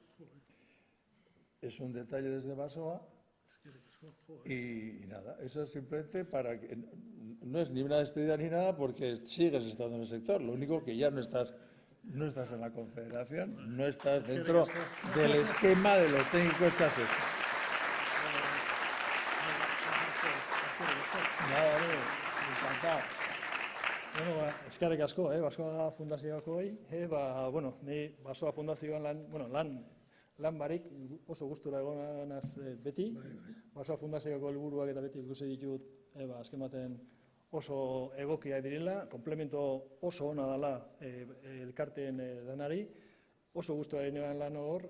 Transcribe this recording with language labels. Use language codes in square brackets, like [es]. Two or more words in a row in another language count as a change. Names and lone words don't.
[es] Es un detalle desde Basoa. Y nada, eso es simplemente para que no es ni una despedida ni nada, porque sigues estando en el sector. Lo único que ya no estás en la Confederación, no estás dentro del esquema de los técnicos que has hecho. Nada, encantado. [eu] Bueno, eskerrik asko, Basoa Fundazioko bueno, ni Basoa Fundazioan lan barik oso gustura egonaz beti. Basoa Fundazioko helburuak eta beti ikusi ditut, azken baten oso egokia direla, komplemento oso ona dela elkarteen lanari, oso gustura egin lan hor.